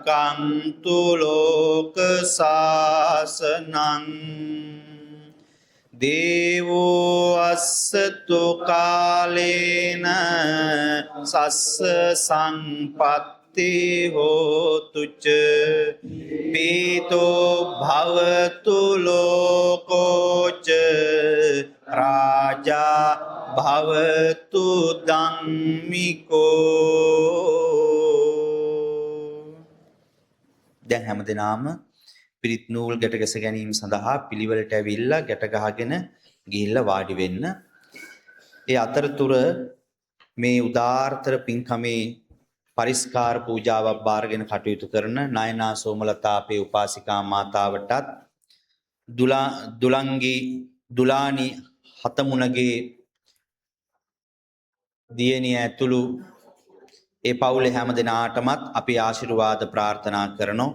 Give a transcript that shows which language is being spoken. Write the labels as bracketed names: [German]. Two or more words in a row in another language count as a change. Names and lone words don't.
[Pali] රක්ඛන්තු ලෝක සාසනං දේවෝ අස්සතු කාලේන සස්ස සංපත්ති හෝතුච පීතෝ භවතු ලෝකෝච රාජා භවතු ධම්මිකෝ. [Sinhala] දැන් හැමදෙනාම පිරිත් නූල් ගැට ගැස ගැනීම සඳහා පිළිවෙලට ඇවිල්ලා ගැට ගහගෙන ගිහිල්ලා වාඩි වෙන්න. ඒ අතරතුර මේ උදාාරතර පින්කමේ පරිස්කාර පූජාවක් බාරගෙන කටයුතු කරන නයනා සෝමලතා අපේ උපාසිකා මාතාවටත් දුලානි හතමුණගේ දියණිය ඇතුළු ඒ පවුලේ හැම දෙනාටමත් අපි ආශිර්වාද ප්‍රාර්ථනා කරනවා.